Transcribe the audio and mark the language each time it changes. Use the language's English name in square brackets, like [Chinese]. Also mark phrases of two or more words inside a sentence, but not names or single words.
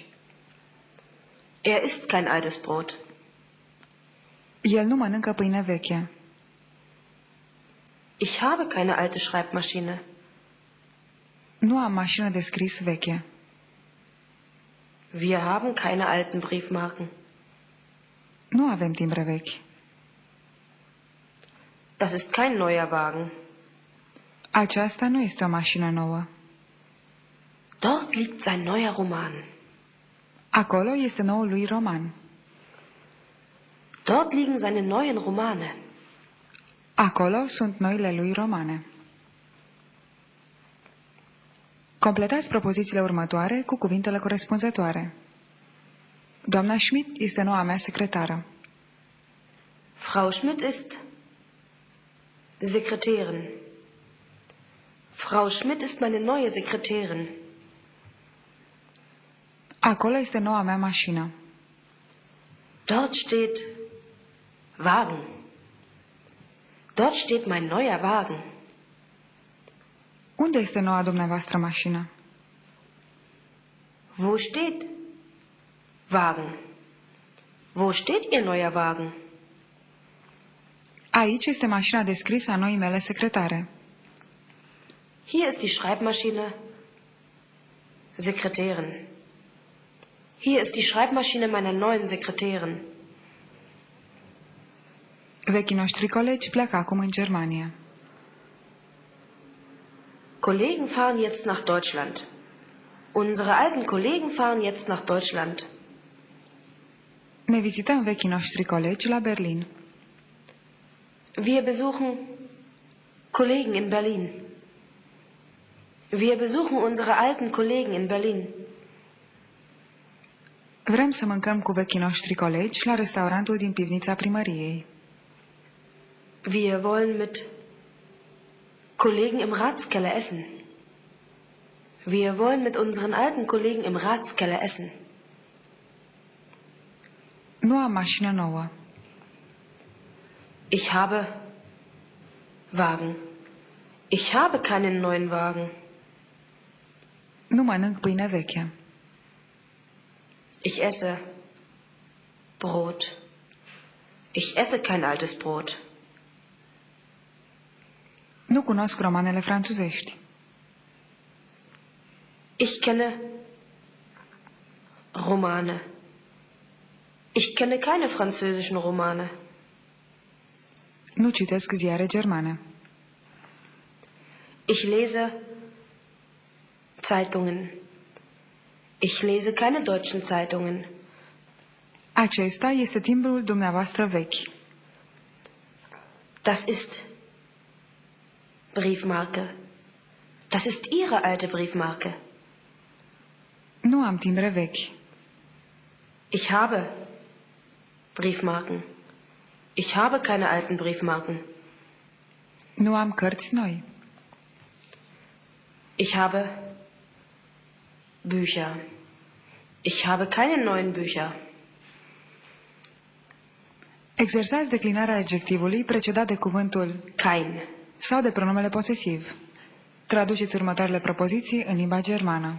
[German] Er isst kein altes Brot. [Romanian] El nu mănâncă pâine veche. [German] Ich habe keine alte Schreibmaschine. [Romanian] Nu am mașină de scris veche. [German] Wir haben keine alten Briefmarken. [Romanian] Nu avem timbre vechi. [German] Das ist kein neuer Wagen. [Romanian] Aceasta nu este o mașină nouă. [German] Dort liegt sein neuer Roman. [Romanian] Acolo este noul lui roman. [German] Dort liegen seine neuen Romane. [Romanian] Acolo sunt noile lui romane. Completați propozițiile următoare cu cuvintele corespunzătoare. Doamna Schmidt este noua mea secretară. [German] Frau Schmidt ist Sekretärin. Frau Schmidt ist meine neue Sekretärin. [Romanian] Acolo este noua mea mașină. [German] Dort steht Wagen. Dort steht mein neuer Wagen. [Romanian] Unde este noua dumneavoastră mașină? [German] Wo steht Wagen? Wo steht Ihr neuer Wagen? [Romanian] Aici este mașina de scris a noii mele secretare. [German] Hier ist die Schreibmaschine Sekretärin. Hier ist die Schreibmaschine meiner neuen Sekretärin. [Romanian] Vechii noștri colegi pleacă acum în Germania. [German] Kollegen fahren jetzt nach Deutschland. Unsere alten Kollegen fahren jetzt nach Deutschland. [Romanian] Ne vizităm vechii noștri colegi la Berlin. [German] Wir besuchen Kollegen in Berlin. Wir besuchen unsere alten Kollegen in Berlin. [Romanian] Vrem să mâncăm cu vechii noștri colegi la restaurantul din pivnița primăriei. [German] Wir wollen mit Kollegen im Ratskeller essen. Wir wollen mit unseren alten Kollegen im Ratskeller essen. [Romanian] Nu am mașină nouă. [German] Ich habe Wagen. Ich habe keinen neuen Wagen. [Romanian] Nu mănânc pâine veche. [German] Ich esse Brot. Ich esse kein altes Brot. [Romanian] Nu cunosc romanele franțuzești. [German] Ich kenne Romane. Ich kenne keine französischen Romane. [Romanian] Nu citesc ziare germane. [German] Ich lese Zeitungen. Ich lese keine deutschen Zeitungen. [Romanian] Acesta este timbrul dumneavoastră vechi. [German] Das ist Briefmarke. Das ist Ihre alte Briefmarke. [Romanian] Nu am timbre vechi. [German] Ich habe Briefmarken. Ich habe keine alten Briefmarken. [Romanian] Nu am cărți noi. [German] Ich habe Bücher. Ich habe keine neuen Bücher. [Romanian] Exersați declinarea adjectivului precedat de cuvântul Kein. sau de pronumele posesiv. Traduceți următoarele propoziții în limba germană.